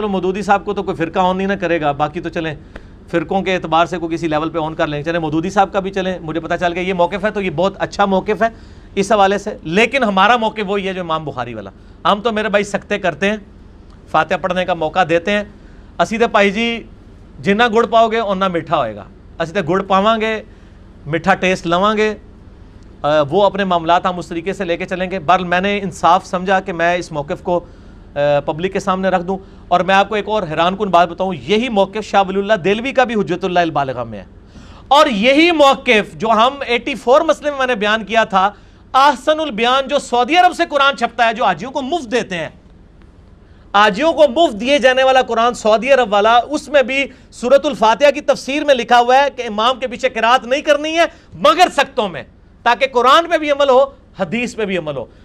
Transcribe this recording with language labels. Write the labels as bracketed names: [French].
[Urdu] چلو مودودی صاحب کو تو کوئی فرقہ آن نہیں نہ کرے گا، باقی تو چلیں فرقوں کے اعتبار سے کوئی کسی لیول پہ آن کر لیں. چلیں مودودی صاحب کا بھی چلیں، مجھے پتہ چل گیا یہ موقف ہے تو یہ بہت اچھا موقف ہے اس حوالے سے. لیکن ہمارا موقف وہی ہے جو امام بخاری والا. ہم تو میرے بھائی سکتے کرتے ہیں، فاتحہ پڑھنے کا موقع دیتے ہیں. [Punjabi] اسی تے بھائی جی جنہ گڑ پاؤ گے اُنہ میٹھا ہوئے گا. اسی تے گڑ پاواں گے، میٹھا ٹیسٹ لواں گے، [Urdu] وہ اپنے معاملات ہم اس طریقے سے لے کے چلیں گے. بہرحال میں نے انصاف سمجھا کہ میں اس موقف کو پبلک کے سامنے رکھ دوں. اور میں آپ کو ایک اور حیران کن بات بتاؤں, یہی موقف شاہ ولی اللہ دہلوی کا بھی حجت اللہ البالغہ میں ہے, اور یہی موقف جو ہم 84 مسئلے میں نے بیان کیا تھا, احسن البیان جو سعودی عرب سے قرآن چھپتا ہے, جو حاجیوں کو مفت دیتے ہیں, حاجیوں کو مفت دیے جانے والا قرآن سعودی عرب والا, اس میں بھی سورۃ الفاتحہ کی تفسیر میں لکھا ہوا ہے کہ امام کے پیچھے قرات نہیں کرنی ہے مگر سکتوں میں, تاکہ قرآن پہ بھی عمل ہو, حدیث پہ بھی عمل ہو.